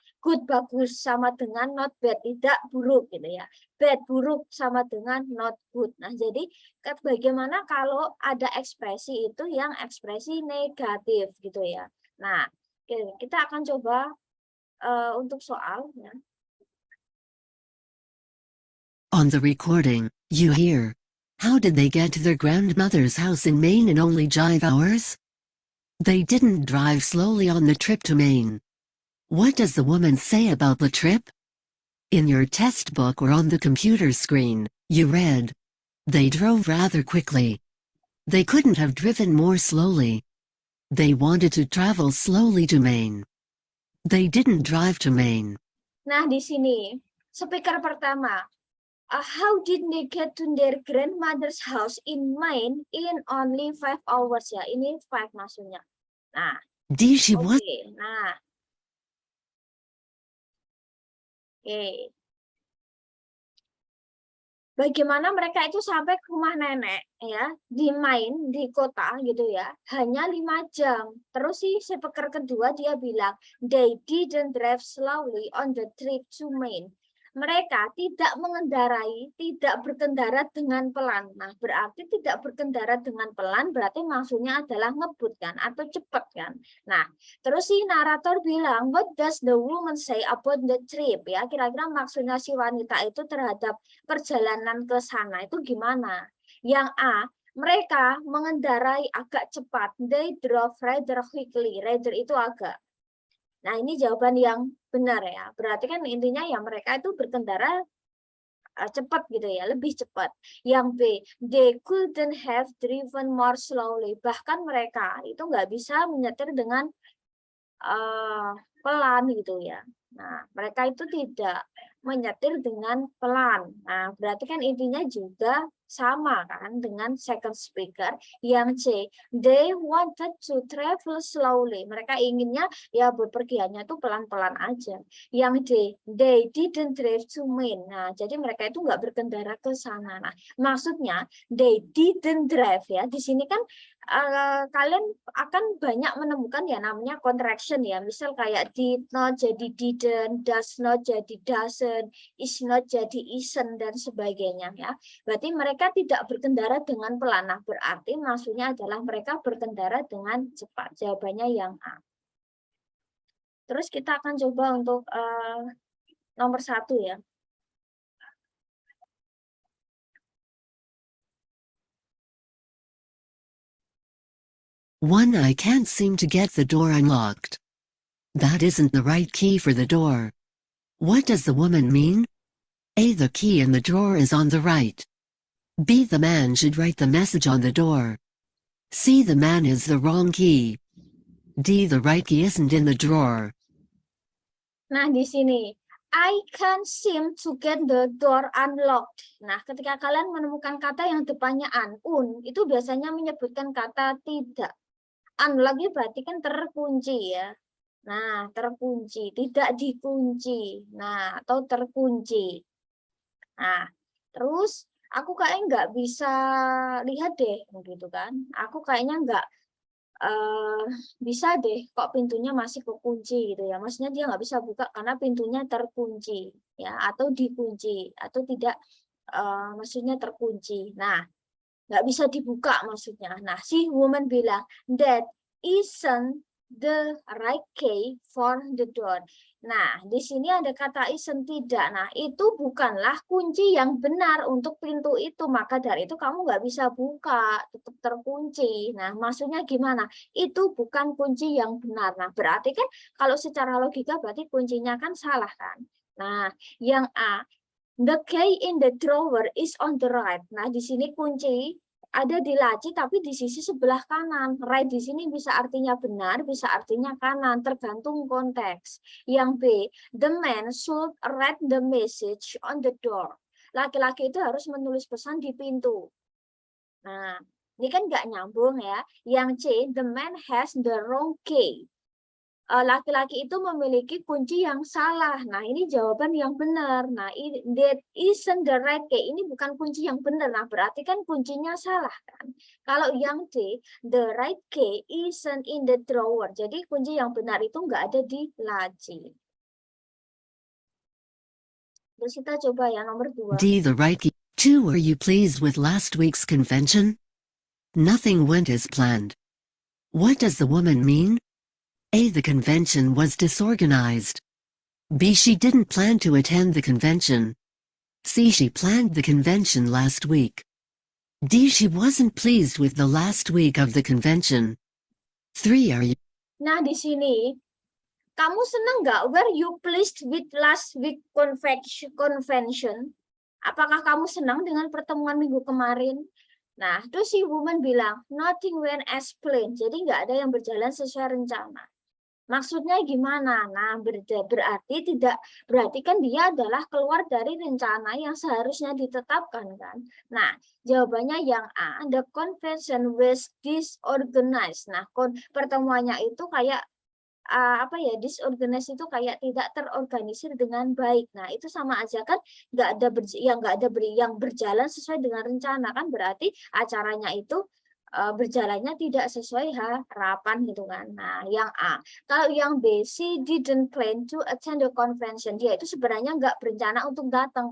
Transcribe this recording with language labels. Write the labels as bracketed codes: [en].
[en] Good [id] bagus sama dengan [en] not bad [id] tidak buruk gitu ya. [en] Bad [id] buruk sama dengan [en] not good. [id] Nah, jadi bagaimana kalau ada ekspresi itu yang ekspresi negatif gitu ya. Nah, kita akan coba untuk soal ya. [en] On the recording, you hear, how did they get to their grandmother's house in Maine in only 5 hours? They didn't drive slowly on the trip to Maine. What does the woman say about the trip? In your test book or on the computer screen, you read, they drove rather quickly. They couldn't have driven more slowly. They wanted to travel slowly to Maine. They didn't drive to Maine. [id] Nah, di sini speaker pertama, [en] how did they get to their grandmother's house in Maine in only 5 hours [id] ya? Ini 5 maksudnya. Nah, [en] She was. [id] oke. Nah, oke. Bagaimana mereka itu sampai ke rumah nenek ya di Maine di kota gitu ya hanya 5 jam. Terus si speaker kedua dia bilang [en] they didn't drive slowly on the trip to Maine. [id] Mereka tidak mengendarai, tidak berkendara dengan pelan. Nah, berarti tidak berkendara dengan pelan berarti maksudnya adalah ngebut kan atau cepat kan. Nah, terus si narator bilang, [en] what does the woman say about the trip? [id] Ya, kira-kira maksudnya si wanita itu terhadap perjalanan ke sana itu gimana? Yang A, mereka mengendarai agak cepat. [en] They drove rather quickly. [id] Rather itu agak. Nah, ini jawaban yang benar ya. Berarti kan intinya ya mereka itu berkendara cepat gitu ya, lebih cepat. Yang B, [en] they couldn't have driven more slowly. [id] Bahkan mereka itu nggak bisa menyetir dengan pelan gitu ya. Nah, mereka itu tidak menyetir dengan pelan. Nah, berarti kan intinya juga sama kan dengan second speaker. Yang C, [en] they wanted to travel slowly. [id] Mereka inginnya ya bepergiannya tuh pelan-pelan aja. Yang D, [en] they didn't drive to Maine. [id] Nah, jadi mereka itu nggak berkendara ke sana. Nah, maksudnya [en] they didn't drive [id] ya. Di sini kan kalian akan banyak menemukan ya namanya contraction ya. Misal kayak did not jadi didn't, does not jadi doesn't, is not jadi isn't dan sebagainya ya. Berarti mereka tidak berkendara dengan pelan. Nah, berarti maksudnya adalah mereka berkendara dengan cepat. Jawabannya yang A. Terus kita akan coba untuk nomor 1 ya. [en] One, I can't seem to get the door unlocked. That isn't the right key for the door. What does the woman mean? A, the key in the drawer is on the right. B, the man should write the message on the door. C, the man is the wrong key. D, the right key isn't in the drawer. [id] Nah, di sini [en] I can't seem to get the door unlocked. [id] Nah, ketika kalian menemukan kata yang depannya itu biasanya menyebutkan kata tidak. Unlock itu berarti kan terkunci ya. Nah, terkunci, tidak dikunci. Nah, atau terkunci. Nah, terus aku kayaknya nggak bisa lihat deh, gitu kan. Aku kayaknya nggak bisa deh kok pintunya masih kekunci gitu ya. Maksudnya dia nggak bisa buka karena pintunya terkunci ya, atau dikunci, atau tidak maksudnya terkunci. Nah, nggak bisa dibuka maksudnya. Nah, si woman bilang [en] that isn't the right key for the door. [id] Nah, di sini ada kata isn't tidak. Nah, itu bukanlah kunci yang benar untuk pintu itu. Maka dari itu kamu nggak bisa buka, tetap terkunci. Nah, maksudnya gimana? Itu bukan kunci yang benar. Nah, berarti kan kalau secara logika berarti kuncinya kan salah kan? Nah, yang A, [en] the key in the drawer is on the right. [id] Nah, di sini kunci ada di laci tapi di sisi sebelah kanan. Right di sini bisa artinya benar, bisa artinya kanan, tergantung konteks. Yang B, [en] the man should write the message on the door. [id] Laki-laki itu harus menulis pesan di pintu. Nah, ini kan nggak nyambung ya. Yang C, [en] the man has the wrong key. [id] Laki-laki itu memiliki kunci yang salah. Nah, ini jawaban yang benar. Nah, [en] that isn't the right key. [id] Ini bukan kunci yang benar. Nah, berarti kan kuncinya salah kan. Kalau yang D, [en] the right key isn't in the drawer. [id] Jadi kunci yang benar itu nggak ada di laci. Terus kita coba ya nomor 2. [en] D, the right key. 2, were you pleased with last week's convention? Nothing went as planned. What does the woman mean? A, the convention was disorganized. B, she didn't plan to attend the convention. C, she planned the convention last week. D, she wasn't pleased with the last week of the convention. 3, are you... [id] Nah, di sini kamu senang nggak? [en] Were you pleased with last week convention? [id] Apakah kamu senang dengan pertemuan minggu kemarin? Nah, terus si woman bilang, [en] nothing went as planned. [id] Jadi nggak ada yang berjalan sesuai rencana. Maksudnya gimana? Nah, berarti kan dia adalah keluar dari rencana yang seharusnya ditetapkan kan. Nah, jawabannya yang A, [en] the convention was disorganized. [id] Nah, pertemuannya itu kayak disorganized itu kayak tidak terorganisir dengan baik. Nah, itu sama aja kan nggak ada yang berjalan sesuai dengan rencana kan, berarti acaranya itu berjalannya tidak sesuai harapan gitu kan. Nah, yang A. Kalau yang B, [en] she didn't plan to attend the convention. [id] Dia itu sebenarnya nggak berencana untuk datang.